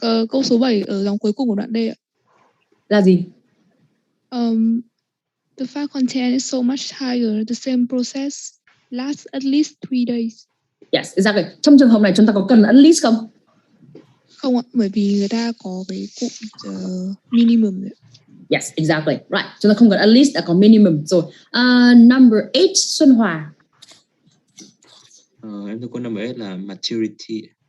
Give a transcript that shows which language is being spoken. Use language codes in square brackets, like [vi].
[vi] Câu số 7 ở dòng cuối cùng của đoạn D ạ. Là gì? [en] The file content is so much higher. The same process lasts at least 3 days. Yes, exactly. [vi] Trong trường hợp này chúng ta có cần at least không? Không ạ, bởi vì người ta có cái cụm minimum đấy. [en] Yes, exactly. Right. [vi] Chúng ta không cần at least, đã có minimum rồi. [en] Number 8, Xuân Hòa. [vi] Em có number 8 là maturity.